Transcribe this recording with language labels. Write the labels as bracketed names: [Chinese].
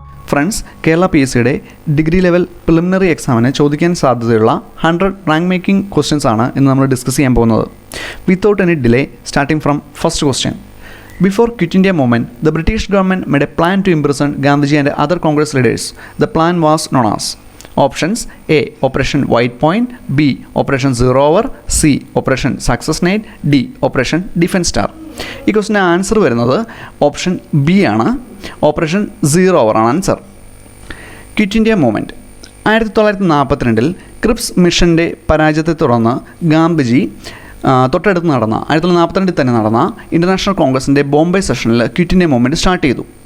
[Malayalam] Friends, Kerala PSCയുടെ degree level preliminary എക്സാമിന് ചോദിക്കാൻ സാധ്യതയുള്ള 100 റാങ്ക് മേക്കിംഗ് ക്വസ്റ്റ്യൻസ് ആണ് ഇന്ന് നമ്മൾ ഡിസ്കസ് ചെയ്യാൻ പോകുന്നത്. [English] Without any delay, starting from first question. Before Quit India movement, the British government made a plan to imprison Gandhiji and other Congress leaders. The plan was known as Options A. Operation White Point, B. Operation Zero Hour, C. Operation Success Night, D. Operation Defense Star. [Malayalam] ഈ ക്വസ്റ്റിൻ്റെ answer വരുന്നത് option B ആണ്. Operation zero അവർ ആണ് answer. Quit India movement 1942 Cripps മിഷൻ്റെ പരാജയത്തെ തുടർന്ന് ഗാന്ധിജി തൊട്ടടുത്ത് നടന്ന 1942 തന്നെ നടന്ന ഇൻ്റർനാഷണൽ കോൺഗ്രസിൻ്റെ ബോംബെ സെഷനിൽ ക്വിറ്റ് ഇന്ത്യ മൂവ്മെൻറ്റ് സ്റ്റാർട്ട് ചെയ്തു.